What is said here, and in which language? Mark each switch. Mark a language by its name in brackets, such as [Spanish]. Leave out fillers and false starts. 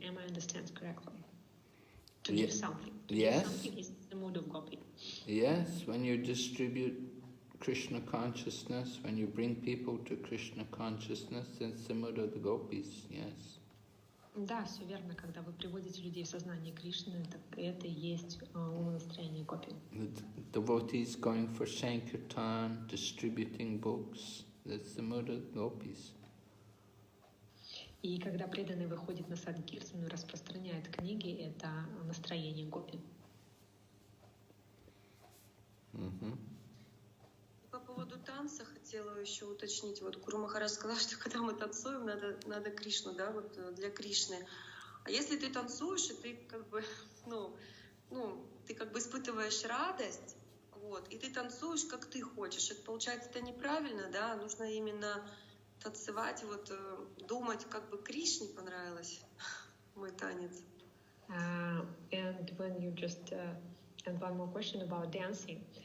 [English] Am I understand correctly? To give something. To Yes. give something is the mood of gopi. Yes, when you distribute Kṛṣṇa consciousness, when you bring people to Kṛṣṇa consciousness, it's the mood of the gopis, yes. [Russian] Да, все верно. Когда вы приводите людей в сознание Кришны, так это и есть настроение гопи. [English] The devotees going for Sankirtan, distributing books, that's the mood of the gopis. [Russian] И когда преданный выходит на Санкиртану и распространяет книги, это настроение гопи. По поводу танца хотела еще уточнить. Вот Гуру Махарадж сказал, что когда мы танцуем, надо Кришну, да, вот для Кришны. А если ты танцуешь, и ты как бы, ты как бы испытываешь радость, вот, и ты танцуешь, как ты хочешь. Это получается, это неправильно, да, нужно именно танцевать, вот, думать, как бы Кришне понравилось мой танец. [English] And when you just and one more question about dancing.